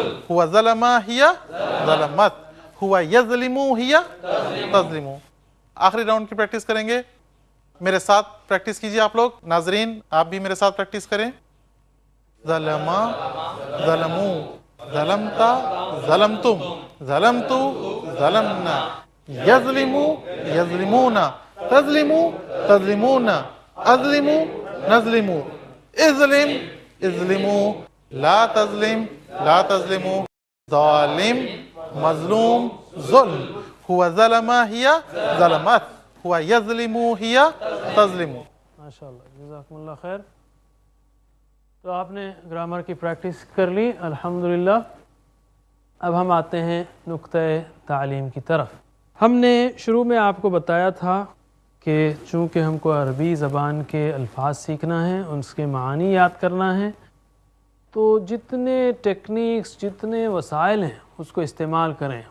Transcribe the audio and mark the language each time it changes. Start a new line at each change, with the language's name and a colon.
Arabic: هو ظلم هي ظلمت هو يظلم هي تظلم.
Urdu: آخری راؤنڈ کی پریکٹس کریں گے. میرے ساتھ پریکٹس کیجئے آپ لوگ. ناظرین آپ بھی میرے ساتھ پریکٹس کریں.
Arabic: ظلما ظلمو ظلمتا ظلمتم ظلمتو ظلمنا یظلمو یظلمون تظلمو تظلمون اظلمو نظلمو اظلم اظلمو لا تظلم لا تظلمو ظالم مظلوم ظلم. هو ظلم هي ظلمت هو يظلم هي تظلم.
Urdu: ماشاءاللہ جزاکم اللہ خیر. تو آپ نے گرامر کی پریکٹس کر لی الحمدللہ. اب ہم آتے ہیں نقطۂ تعلیم کی طرف. ہم نے شروع میں آپ کو بتایا تھا کہ چونکہ ہم کو عربی زبان کے الفاظ سیکھنا ہے ان کے معانی یاد کرنا ہے تو جتنے ٹیکنیکس جتنے وسائل ہیں اس کو استعمال کریں.